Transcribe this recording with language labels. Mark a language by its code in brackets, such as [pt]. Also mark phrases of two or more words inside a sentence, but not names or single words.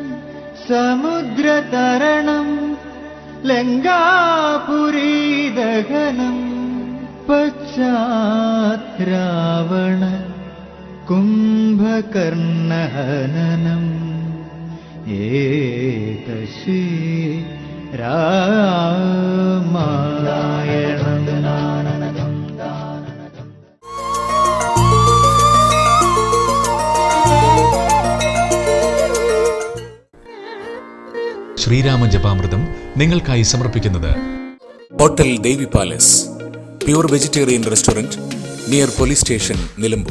[sa] समुद्रतरणं, लङ्कापुरी दहनं, पश्चात् रावण कुम्भकर्णहननम्, एतश्री रामायणम्. [ml] ശ്രീരാമ ജപാമൃതം നിങ്ങൾക്കായി സമർപ്പിക്കുന്നത് [en] Hotel Devi Palace, Pure Vegetarian Restaurant, Near Police Station, Nilambur.